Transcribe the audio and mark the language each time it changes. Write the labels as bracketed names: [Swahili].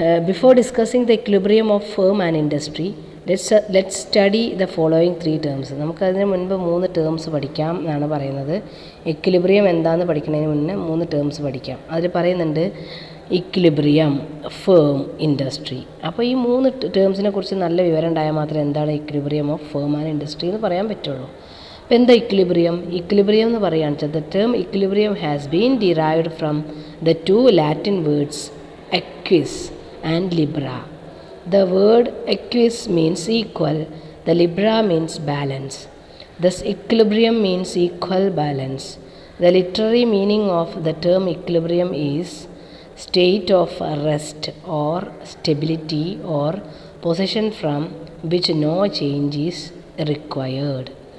[English] Before discussing the equilibrium of firm and industry, let's study the following 3 terms. [Malayalam] നമുക്കതിന് മുൻപ് 3 terms പഠിക്കാം എന്നാണ് പറയുന്നത്. ഇക്വിലിബ്രിയം എന്താണെന്ന് പഠിക്കുന്നതിന് മുന്നേ 3 ടേംസ് പഠിക്കാം. അതിൽ പറയുന്നുണ്ട് ഇക്വിലിബ്രിയം, ഫേം, ഇൻഡസ്ട്രി. അപ്പോൾ ഈ 3 ടേംസിനെ കുറിച്ച് നല്ല വിവരം ഉണ്ടായാൽ മാത്രമേ എന്താണ് equilibrium of firm and industry എന്ന് പറയാൻ പറ്റുള്ളൂ. അപ്പോൾ എന്താ ഇക്വിലിബ്രിയം? ഇക്വിലിബ്രിയം എന്ന് പറയുകയാണെന്ന് വെച്ചാൽ, [English] The term equilibrium has been derived from the 2 Latin words equus and libra. The word equus means equal, the libra means balance. Thus equilibrium means equal balance. The literary meaning of the term equilibrium is state of rest or stability or position from which no change is required.